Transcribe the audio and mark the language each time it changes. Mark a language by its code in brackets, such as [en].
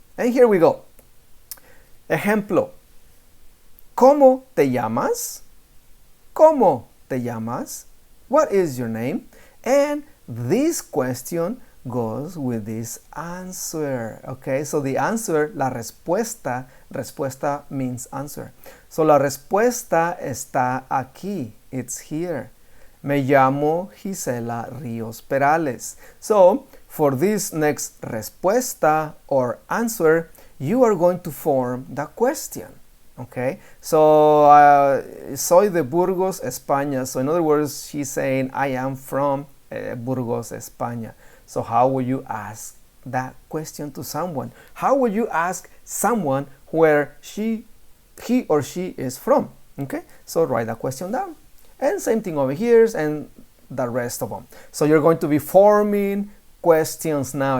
[en] And here we go. Ejemplo. [es] ¿Cómo te llamas? ¿Cómo te llamas? [en] What is your name? And this question goes with this answer. Okay, so the answer, la respuesta means answer. [es] So la respuesta está aquí. [en] It's here. [es] Me llamo Gisela Ríos Perales. [en] So, for this next respuesta or answer, you are going to form the question. [es] Okay, so soy de Burgos, España. [en] So in other words, she's saying I am from Burgos, España. So how will you ask that question to someone? How will you ask someone where he or she is from? Okay, so write that question down. And same thing over here and the rest of them. So you're going to be forming questions now.